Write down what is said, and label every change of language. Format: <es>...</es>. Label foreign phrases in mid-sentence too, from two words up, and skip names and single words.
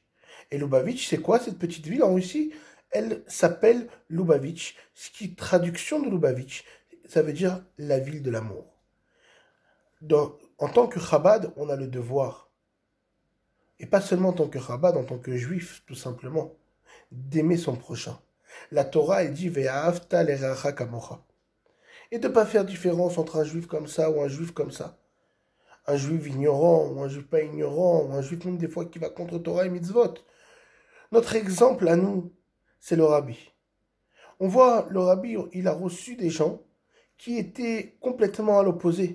<fr>Et Lubavitch, c'est quoi cette petite ville en Russie? Elle s'appelle Lubavitch, ce qui est traduction de Lubavitch, ça veut dire la ville de l'amour. En tant que Chabad, on a le devoir, et pas seulement en tant que Chabad, en tant que juif, tout simplement, d'aimer son prochain. La Torah, elle dit</fr> <he>ואהבת לרעך כמוך.</he> <fr>Et de ne pas faire différence entre un juif comme ça ou un juif comme ça. Un juif ignorant ou un juif pas ignorant, ou un juif même des fois qui va contre Torah et mitzvot. Notre exemple à nous, c'est le rabbi. On voit le rabbi, il a reçu des gens qui étaient complètement à l'opposé.</fr>